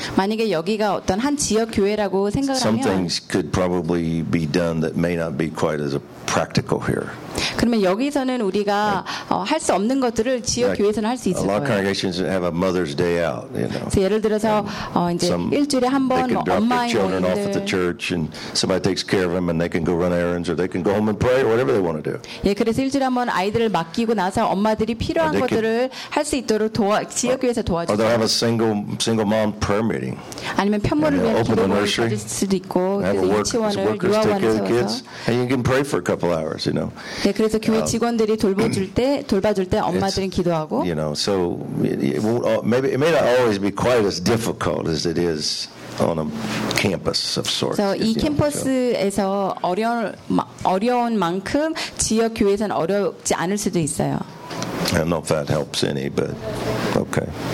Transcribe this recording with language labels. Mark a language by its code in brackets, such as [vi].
[ko] 만약에 여기가 어떤 한 지역 교회라고 생각을 하면, [en] some things could probably be done that may not be quite as practical here. [ko] 그러면 여기서는 우리가 할 수 없는 것들을 지역 교회에서는 할 수 있을 거예요. [en] A lot of congregations have a Mother's Day out, you know. [ko] 그래서 예를 들어서 이제 일주일에 한 번 엄마의 [en] children off at the church and somebody takes care of them and they can go run errands or they can go home and pray or whatever they want to do. [ko] 예, 그래서 일주일에 한 번 아이들을 맡기고 나서 엄마들이 필요한 것들을 할 수 있도록 지역 교회에서 도와주죠. [en] Or they have a single mom prayer meeting. [ko] 아니면 편모를 위한 기도를 가질 수도 있고 유치원을 유아원에서 [en] you can pray for a couple hours, you know. [ko] 네, 그래서 교회 직원들이 돌봐줄 때 엄마들은 기도하고. [en] You know, so maybe it may not always be quite as difficult as it is. On a campus of sorts. [ko] So, 이 캠퍼스에서 어려운 만큼 지역 교회에서는 어렵지 않을 수도 있어요. [en] I don't know if that helps any, but okay.